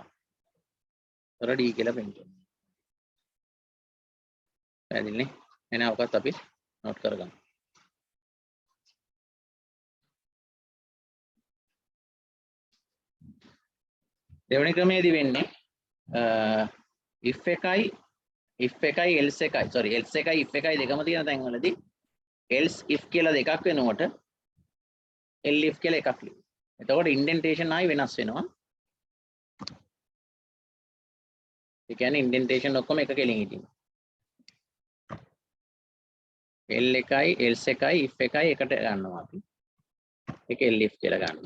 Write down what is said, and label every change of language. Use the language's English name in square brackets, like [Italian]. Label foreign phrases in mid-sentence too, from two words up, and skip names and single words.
[Sinhala] තොර D කියලා print වෙනවා. පැහැදිලිනේ? එහෙනම් ඔකත් අපි note කරගමු. දෙවෙනි ක්‍රමයේදී වෙන්නේ if එකයි else එකයි sorry else එකයි if එකයි දෙකම තියෙන තැන් වලදී [English] else if [Sinhala] කියලා දෙකක් වෙනකොට elif කියලා එකක් ලියනවා. එතකොට ඉන්ඩෙන්ටේෂන් ආයි වෙනස් වෙනවා. ඒ කියන්නේ ඉන්ඩෙන්ටේෂන් ඔක්කොම එක කෙලින් හිටිනවා. L එකයි else එකයි if එකයි එකට ගන්නවා අපි. ඒක elif කියලා ගන්නවා.